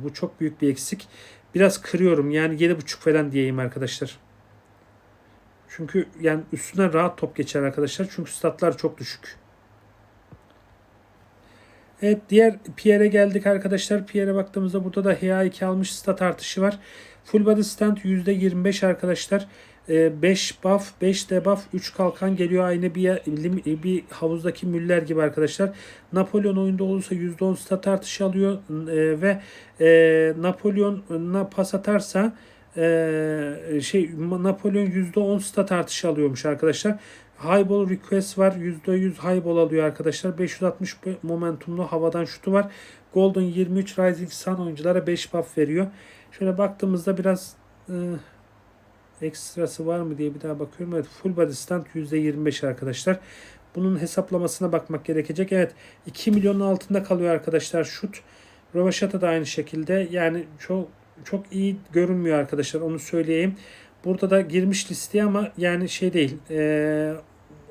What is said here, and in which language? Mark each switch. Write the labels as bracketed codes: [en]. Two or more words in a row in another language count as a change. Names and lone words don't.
[tr] Bu çok büyük bir eksik. Biraz kırıyorum. Yani 7.5 falan diyeyim arkadaşlar. Çünkü yani üstüne rahat top geçer arkadaşlar. Çünkü statlar çok düşük. Evet, diğer Pierre'e geldik arkadaşlar. Pierre'e baktığımızda burada da HA2 almış, stat artışı var. [en] Full body stand [tr] %25 arkadaşlar. 5 buff, 5 debuff, 3 kalkan geliyor. Aynı bir havuzdaki müller gibi arkadaşlar. Napolyon oyunda olursa %10 stat artışı alıyor. Ve Napolyon'a pas atarsa Napolyon %10 stat artışı alıyormuş arkadaşlar. [en] Highball request [tr] var. %100 highball alıyor arkadaşlar. 560 momentumlu havadan şutu var. Golden 23 Rising Sun oyunculara 5 buff veriyor. Şöyle baktığımızda biraz ekstrası var mı diye bir daha bakıyorum. Evet, [en] full body stand [tr] %25 arkadaşlar. Bunun hesaplamasına bakmak gerekecek. Evet, 2 milyonun altında kalıyor arkadaşlar şut. Rövaşata da aynı şekilde. Yani çok iyi görünmüyor arkadaşlar, onu söyleyeyim. Burada da girmiş listeye ama yani şey değil.